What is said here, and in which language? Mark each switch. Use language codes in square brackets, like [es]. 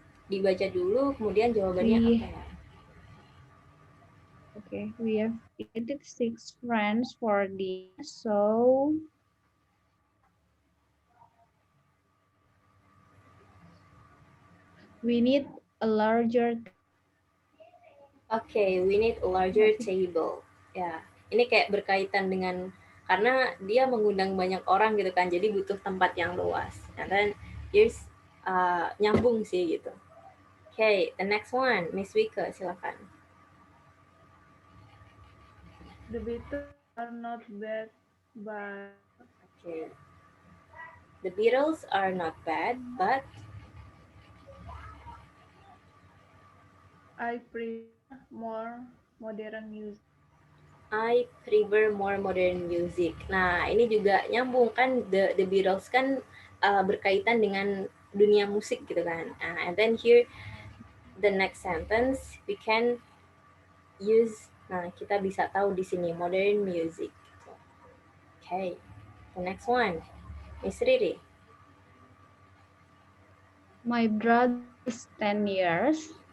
[id] Dibaca dulu, kemudian jawabannya apa ya? [en] Okay, we have invited 6 friends for dinner, so we need a larger. Okay, we need a larger table. [id] Ya, ini kayak berkaitan dengan karena dia mengundang banyak orang gitu kan, jadi butuh tempat yang luas. [en] And then here's [id] nyambung sih gitu. [en] Okay, the next one, Miss Wika, silakan. The Beatles are not bad, but Okay. The Beatles are not bad, but I prefer more modern music. I prefer more modern music. [id] Nah, ini juga nyambung kan the Beatles kan berkaitan dengan dunia musik gitu kan. [en] And then here the next sentence we can use. [id] Nah, kita bisa tahu di sini modern music. [en] Okay, the next one, [id] Miss Riri. [en] My brother is 10 years.